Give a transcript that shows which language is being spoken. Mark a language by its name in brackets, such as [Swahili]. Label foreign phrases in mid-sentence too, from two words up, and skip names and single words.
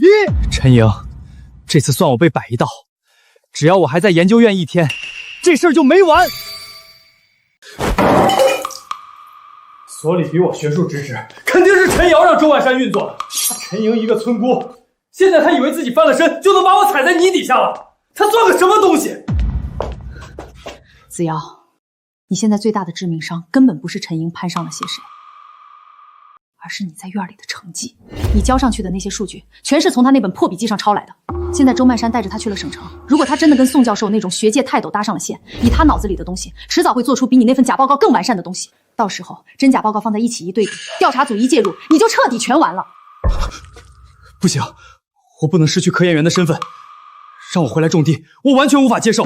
[Chinese] 陳瑩，這次算我被擺一道，只要我還在研究院1天，這事兒就沒完。所裡比我學術知識，肯定是陳瑤讓周萬山運作的。陳瑩一個村姑，現在他以為自己翻了身就能把我踩在泥底下了，他算個什麼東西？子瑤，你現在最大的致命傷根本不是陳瑩攀上了些誰。而是你在院裡的成績，你交上去的那些數據，全是從他那本破筆記上抄來的。現在周曼山帶着他去了省城，如果他真的跟宋教授那種學界泰斗搭上了線，以他腦子裡的東西，遲早會做出比你那份假報告更完善的東西。到時候真假報告放在一起一對比，調查組一介入，你就徹底全完了。不行，我不能失去科研員的身份，讓我回來種地，我完全無法接受。